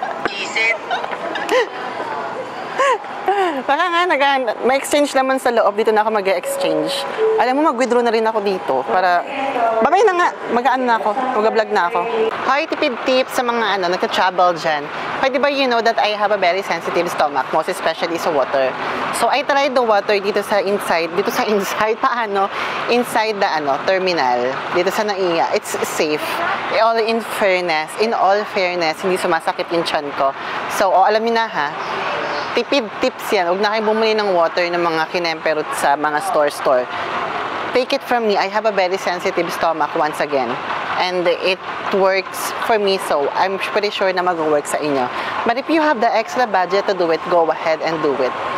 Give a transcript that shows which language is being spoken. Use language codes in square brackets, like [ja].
[tl] Isit. Baka nga, may exchange naman sa loob. Dito na ako mag-exchange. Alam mo, mag-withdraw na rin ako dito. Para, babay na nga. Mag-ano na ako. Mag-vlog na ako. Hi, tipid tips sa mga nagka-travel dyan. [en] Hi, [tl] di ba [en] you know that I have a very sensitive stomach, most especially sa water. So, I tried the water [tl] dito sa [en] inside. [tl] Paano? [en] Inside the terminal. [tl] Dito sa [en] NAIA. It's safe. In all fairness, [tl] hindi sumasakit yung tiyan ko. So, alam niyo na ha. Tipid tips yan. Huwag na kayo bumili ng water ng mga kinemperot sa mga store. [en] Take it from me. I have a very sensitive stomach once again. And it works for me, so I'm pretty sure [tl] na mag-work sa inyo. [en] But if you have the extra budget to do it, go ahead and do it.